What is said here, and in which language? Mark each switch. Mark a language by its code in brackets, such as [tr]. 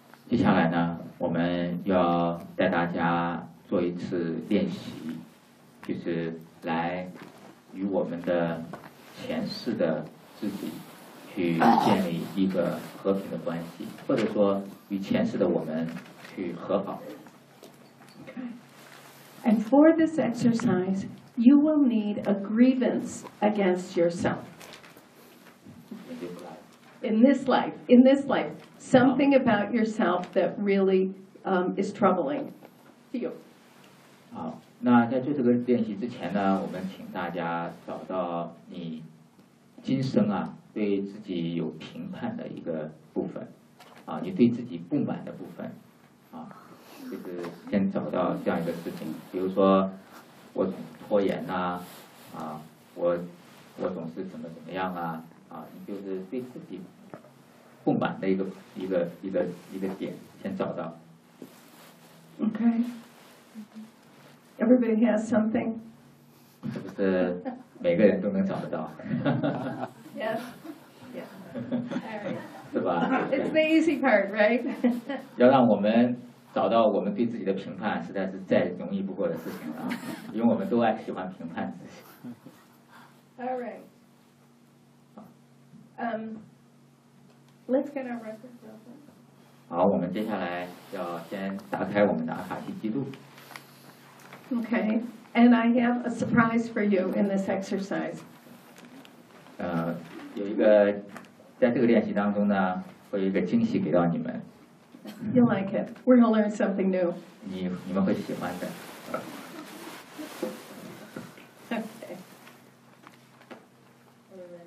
[zh] 接下来呢，我们要带大家做一次练习，就是来与我们的前世的自己去建立一个和平的关系，或者说与前世的我们去和好。 [en] Okay. And for this exercise,You will need a grievance against yourself. In this life, something about yourself that really, is troubling to you. [zh] 好，那在做这个练习之前呢，我们请大家找到你今生啊对自己有评判的一个部分，啊，你对自己不满的部分，啊，就是先找到这样一个事情，比如说我。拖延呐、啊，我总是怎么样啊，啊，你就是对自己不满的一个点，先找到。 [en] Okay, everybody has something. [zh] 是不是每个人都能找得到？ [en] Yes, yeah. All right. [zh] 是吧 [en] ？It's the easy part, right? [zh] 要让我们。找到我们对自己的评判实在是再容易不过的事情了，因为我们都爱喜欢评判自己。 [en] All right. Let's get our records open. [zh] 好，我们接下来要先打开我们的阿卡西记录。 [en] Okay, and I have a surprise for you in this exercise. [zh] 有一个在这个练习当中呢，会有一个惊喜给到你们。 [en] You like it. We're going to learn something new. [zh] 你们会喜欢的。 [en] Okay.